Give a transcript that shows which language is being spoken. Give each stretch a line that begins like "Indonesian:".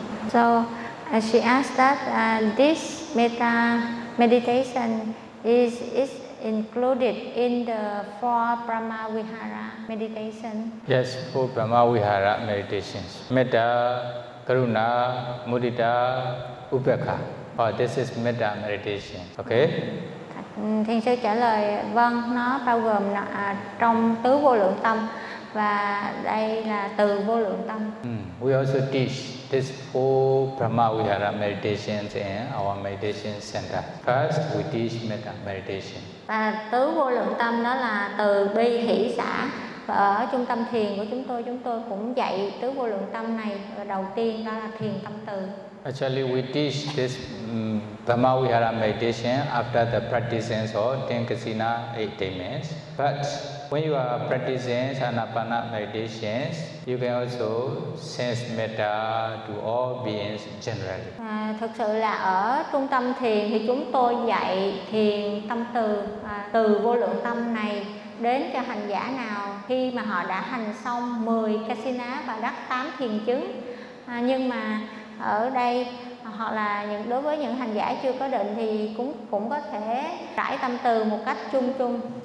English: So she asked that this metta meditation is included in the four Brahma Vihara meditation. Yes, four Brahma Vihara meditations. Metta, Karuna, Mudita, Upekkha. Oh, this is metta meditation. Okay.
Vietnamese: Thiền sư trả lời vâng, nó bao gồm trong tứ vô lượng tâm và đây là từ vô lượng tâm.
English: We also teach this four Brahma Vihara meditations in our meditation center. First, we teach metta meditation.
Vietnamese: Và tứ vô lượng tâm đó là từ bi hỷ xả. Và ở trung tâm thiền của chúng tôi cũng dạy tứ vô lượng tâm này. Và đầu tiên đó là thiền tâm từ.
English: Actually, we teach this Dhamma Vihara meditation after the practicing of Tenkasina attainments. But when you are practicing Anapana meditations, you can also sense metta to all beings generally.
Vietnamese: Thực sự là ở trung tâm thiền thì chúng tôi dạy thiền tâm từ, từ vô lượng tâm này đến cho hành giả nào khi mà họ đã hành xong 10 kasina và đắc 8 thiền chứng. Nhưng mà ở đây hoặc là những đối với những hành giả chưa có định thì cũng có thể trải tâm từ một cách chung chung.